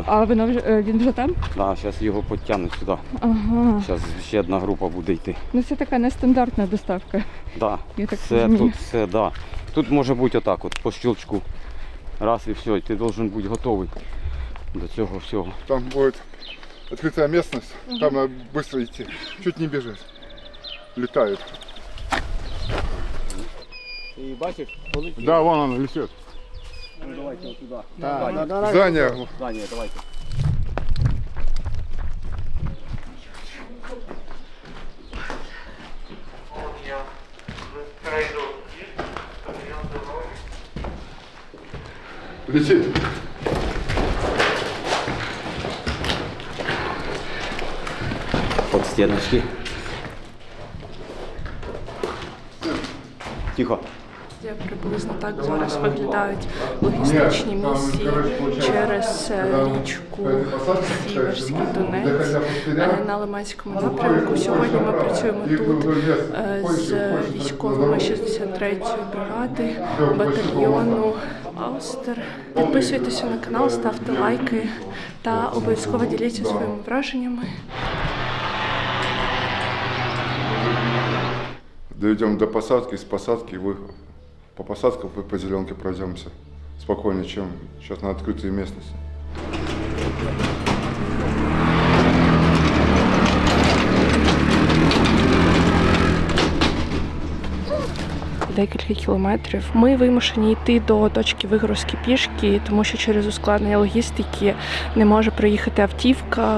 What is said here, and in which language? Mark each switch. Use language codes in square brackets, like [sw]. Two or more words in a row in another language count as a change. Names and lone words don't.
[uk] а він вже там? Да, зараз його підтягнуть сюди. Ага. Зараз ще одна група буде йти. Ну це така нестандартна доставка. Да. Я так Все, розумію. тут все, да. Тут може бути отак, от по щелчку. Раз і все, ти должен бути готовий до цього всього. [ru] Там будет открытая местность, там надо быстро идти, чуть не бежать. Летает. [uk] Ти бачиш, полетів? [ru] Да, вон он летит. [uk] Ну, давайте туди. [ru] Здание. [uk] Здання, давайте. [ru] Летит. Под стеночки. Тихо. [uk] Приблизно так зараз виглядають логістичні місії через річку Сіверський Донець на Лиманському напрямку. Сьогодні ми працюємо тут з військовими 63-ї бригади, батальйону Аустер. Підписуйтеся на канал, ставте лайки та обов'язково діліться своїми враженнями. [ru] Доведем до посадки, с посадки по посадкам по зеленке пройдемся спокойнее, чем сейчас на открытой местности. [uk] Декілька кілометрів. Ми вимушені йти до точки вигрузки пішки, тому що через ускладнення логістики не може приїхати автівка.